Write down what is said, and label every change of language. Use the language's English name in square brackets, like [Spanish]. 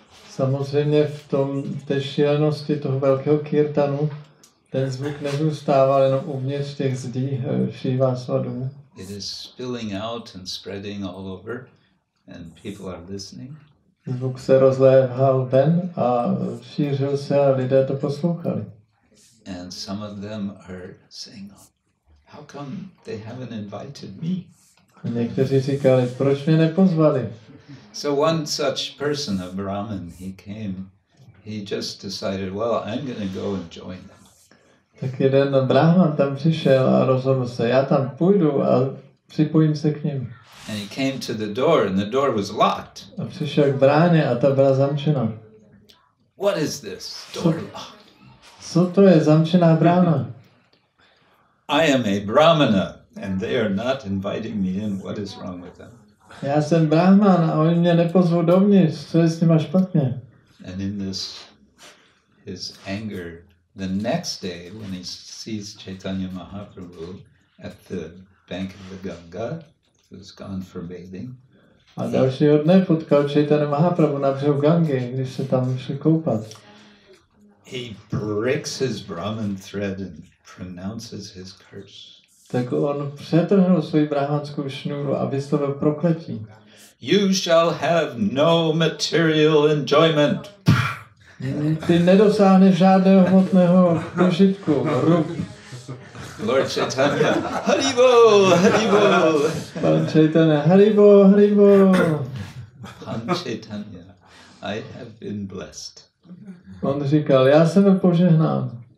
[Czech] Samozřejmě v té šílenosti toho velkého kirtanu ten zvuk nezůstával jenom uvnitř těch zdí Srivasova domu. [English] It is spilling out and spreading all over, and people are listening. [Czech] Zvuk se rozléhal ven a šířil se a lidé to poslouchali. [English] And some of them are saying, how come they haven't invited me? [Czech] A někteří říkali, proč mě nepozvali? [English] So one such person, a Brahmin, he came, he just decided, well, I'm going to go and join them. [Czech] Tak jeden brahman tam přišel a rozhodl se, já tam půjdu a připojím se k ním. [English] And he came to the door and the door was locked. [Czech] A přišel k bráně a ta byla zamčena. [English] What is this? Door locked. [Czech] Co to je zamčená brána? [English] I am a Brahmana and they are not inviting me in. What is wrong with them? [Czech] Já jsem brahman a oni mě nepozvou dovnitř. Co je s nima špatně? [English] And in this, his anger, the next day when he sees Chaitanya Mahaprabhu at the bank of the Ganga, who's gone for bathing. [Czech] A dalšího dne potkal Chaitanya Mahaprabhu na břehu Gangy, když se tam šli koupat. [English] He breaks his Brahman thread and pronounces his curse. [Czech] Tak on přetrhnul svoji brahmanskou šňůru a vyslovil prokletí. [English] You shall have no material enjoyment. [Czech] Ty nedosáhneš žádného hmotného prožitku. [English] Lord Chaitanya, Haribol, Haribol. [Czech] Pan Chaitanya, Haribol, Haribol. [English] Pan Chaitanya, I have been blessed. [Czech] On říkal, já jsem požehnán.